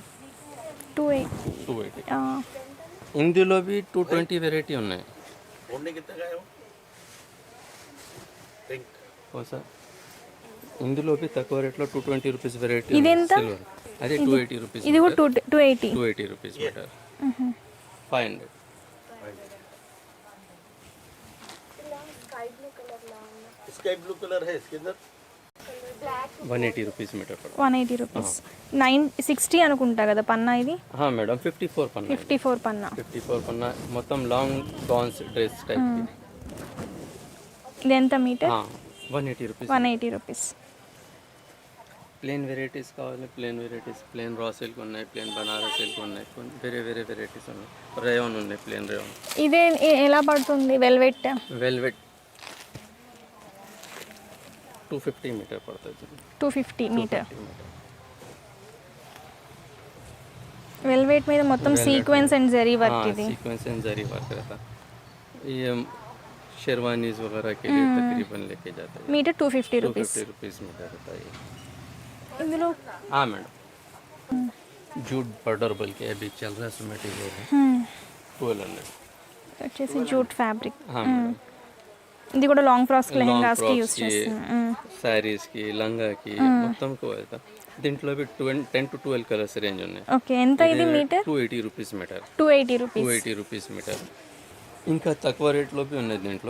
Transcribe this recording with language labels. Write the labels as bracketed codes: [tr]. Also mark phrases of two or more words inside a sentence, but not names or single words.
[te] 280. ఇందులో 220 వెరైటీ ఉన్నాయి. ఇందులో తక్కువ రేట్లో 220 [en] rupees variety. [te] ఇది ఎంత? అదే 280 రూపీస్. ఇది కూడా 280. 280 [en] rupees meter. [te] 500. [en] sky blue colour [hi] है इसके अंदर. [te] 180 [en] rupees meter. [te] 180 రూపీస్. 960 అనుకుంటా కదా పన్నా ఇది. మేడం 54 పన్నా. 54 పన్నా. 54 పన్నా మొత్తం [en] long gowns dress type. [te] ఇది ఎంత మీటర్? 180 రూపీస్. 180 రూపీస్. [en] plain varieties [te] కావాలి, [en] plain varieties. plain raw silk [te] ఉన్నాయి, [en] plain Banaras silk [te] ఉన్నాయి, వేరే వేరే వెరైటీస్ ఉన్నాయి. రేయాన్ ఉన్నాయి, [en] plain rayon. [te] ఇదే ఎలా పడుతుంది? వెల్వెట్. వెల్వెట్ 250 మీటర్ పడుతుంది. 250 మీటర్. వెల్వెట్ మీద మొత్తం [en] sequence and zari work. [te] ఇది [en] sequence and zari work [hi] रहता. ये शेरवानीज वगैरह के लिए तकरीबन लेके जाते हैं. [te] మీటర్ 250 రూపీస్. [hi] 250 [en] rupees meter [hi] रहता है. [te] ఇందులో [hi] मैडम [en] jute border [hi] बल्कि अभी चल रहा है मटेरियल है 1200. [te] వచ్చేసి [en] jute fabric. [hi] मैडम [te] ఇది కూడా [en] long frocks [te] లెహంగాస్ కి [hi] फ्रॉक्स [te] యూస్ [hi] की, [te] చేస్తాం. సారీస్ కి, లంగా కి మొత్తం వెళ్తా. దీంట్లో 10 to 12 [en] colours range [te] ఉన్నాయి. ఓకే, ఎంత ఇది మీటర్? 280 [en] rupees meter. [te] 280 రూపీస్. 280 [en] rupees meter. [te] ఇంకా తక్కువ రేట్లో ఉన్నాయి దీంట్లో.